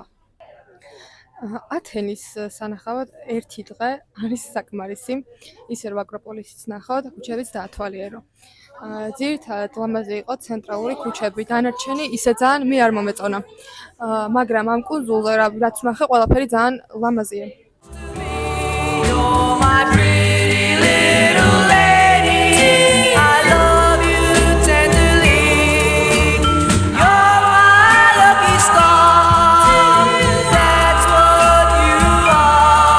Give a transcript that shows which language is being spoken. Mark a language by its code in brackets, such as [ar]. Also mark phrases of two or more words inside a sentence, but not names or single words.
[ka] ათენის სანახავად ერთი დღე არის საკმარისი. ისე რომ აკროპოლისიც ნახავთ, ქუჩებიც დაათვალიერო. ძირითადად ლამაზი იყო ცენტრალური ქუჩები, დანარჩენი ისე ძალიან მე არ მომეწონა. მაგრამ ამ კუნძულზე რაც ვნახე, ყველაფერი ძალიან ლამაზია. [en] You're my pretty little lady. I love you tenderly. You're my lucky star. That's what you are.